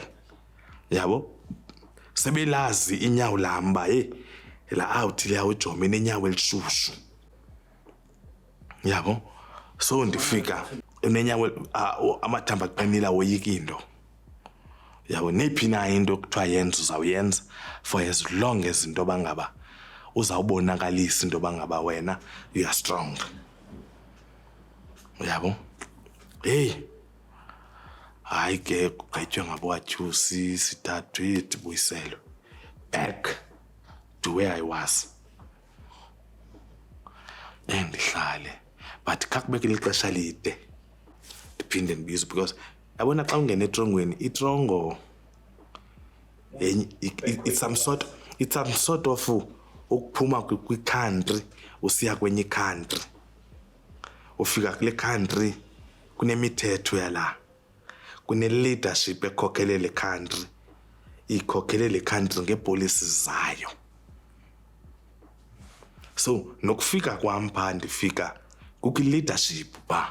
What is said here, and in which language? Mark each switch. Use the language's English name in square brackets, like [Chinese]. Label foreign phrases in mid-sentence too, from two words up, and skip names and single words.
[Xhosa] Yabo, sebelazi inyawo lam uba hey la out leya ujome nenyawo elishushu. Yabo, so ndifika unenyawo amathamba aqinile woyika into. Yabo, nephi na into kuthiwa yenza uzawuyenza [English] for as long as [Xhosa] into bangaba uzawubonakalisa into bangaba wena [English] you are strong. [Xhosa] Yabo, hey hayi ke kugqitywe ngabo-accuse sithathwe ndibuyiselwe [English] back to where I was. [Xhosa] Ndihlale but kakubekela ixesha lide ndiphinde ndibizwe because yabona xa ungena etrongweni itrongo [English] it's some sort of [Xhosa] ukuphuma kwi-country usiya kwenye country. Ufika kule country kunemithetho yala, kune-leadership ekhokhelele le country, ikhokhelele le country ngeepolicies zayo. So nokufika kwam phaa ndifika kukho i-leadership phaa.